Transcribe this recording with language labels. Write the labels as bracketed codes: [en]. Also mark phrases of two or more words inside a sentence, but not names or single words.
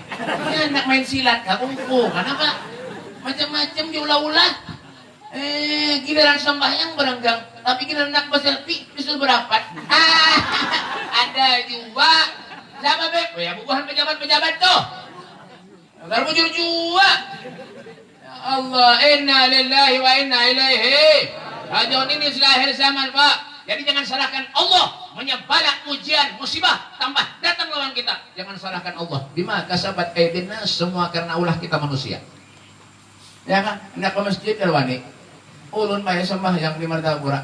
[bjn] Ini anak main silat kah? Kungfu kan apa? Macam-macam diulah-ulah. Giliran sembahyang berenggang. Tapi giliran nak berselfie bisa berapat. Ada juga. Siapa Beb? Oh ya bukan pejabat-pejabat tuh. Agar bujur juga. [ar] يا الله، إنا لله وإنا إليه. [bjn] Rajon ini sudah akhir zaman Pak. Jadi jangan salahkan Allah menyebalak ujian, musibah, tambah datang lawan kita. Jangan salahkan Allah. [ar] بما كسبت أيدينا, [bjn] semua karena ulah kita manusia. Ya kan? Hendak ke masjid Dalwani. Ulun mah sembahyang di martabura.